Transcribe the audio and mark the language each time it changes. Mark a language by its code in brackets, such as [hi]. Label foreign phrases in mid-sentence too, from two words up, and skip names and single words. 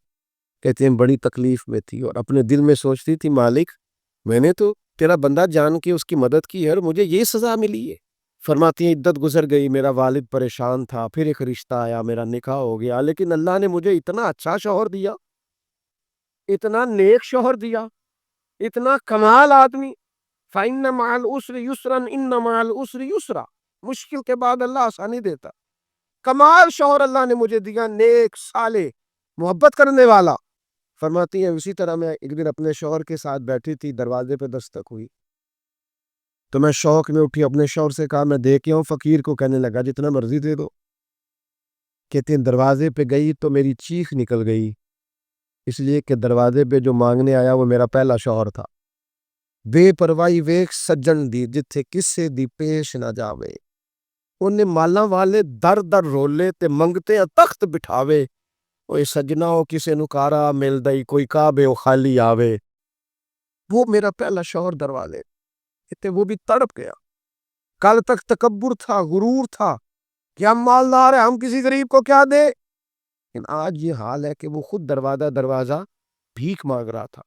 [ur] کہتے ہیں بڑی تکلیف میں تھی اور اپنے دل میں سوچتی تھی مالک میں نے تو تیرا بندہ جان کے اس کی مدد کی ہے اور مجھے یہ سزا ملی ہے. فرماتی ہیں عدت گزر گئی، میرا والد پریشان تھا، پھر ایک رشتہ آیا، میرا نکاح ہو گیا، لیکن اللہ نے مجھے اتنا اچھا شوہر دیا، اتنا نیک شوہر دیا، اتنا کمال آدمی. [ar] فَإِنَّ مَعَ الْعُسْرِ يُسْرًا إِنَّ مَعَ الْعُسْرِ يُسْرًا. [ur] مشکل کے بعد اللہ آسانی دیتا. کمال شوہر اللہ نے مجھے دیا، نیک، صالح، محبت کرنے والا. فرماتی ہیں اسی طرح میں ایک دن اپنے شوہر کے ساتھ بیٹھی تھی، دروازے پہ دستک ہوئی تو میں شوق میں اٹھی، اپنے شوہر سے کہا میں دے کے آؤں فقیر کو؟ کہنے لگا جتنا مرضی دے دو. کہتے ہیں دروازے پہ گئی تو میری چیخ نکل گئی، اس لیے کہ دروازے پہ جو مانگنے آیا وہ میرا پہلا شوہر تھا. [pa] بے پرواہی ویک سجن دی جتھے کسے دی پیش نہ جاوے، انہیں مالا والے در در رولے تے منگتے تخت بٹھاوے. اوے سجنا ہو کسے نکارا مل دئی، کوئی کعبے او خالی آوے. [ur] وہ میرا پہلا شوہر دروازے کہتے وہ بھی تڑپ گیا. کل تک تکبر تھا، غرور تھا کہ ہم مالدار ہیں، ہم کسی غریب کو کیا دے، لیکن آج یہ حال ہے کہ وہ خود دروازہ بھیک مانگ رہا تھا.